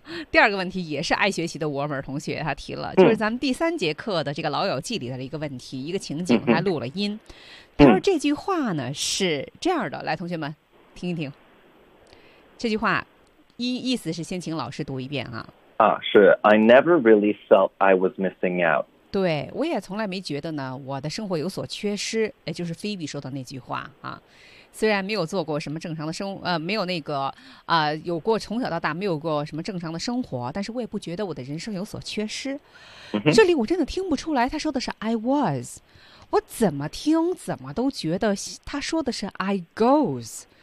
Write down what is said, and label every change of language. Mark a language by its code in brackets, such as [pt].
[zh] 第二个问题也是爱学习的 Warmer 同学他提了，就是咱们第三节课的这个老友记里的一个问题，一个情景，他录了音。他说这句话呢是这样的，来同学们听一听这句话，意思是先请老师读一遍啊。 [en] 啊，是 I never really felt I was missing out。 [zh] 对，我也从来没觉得呢我的生活有所缺失，也就是菲比说的那句话啊。虽然没有做过什么正常的生活，没有那个有过从小到大没有过什么正常的生活，但是我也不觉得我的人生有所缺失。这里我真的听不出来他说的是 [en] I was， [zh] 我怎么听怎么都觉得他说的是 [en] I goes。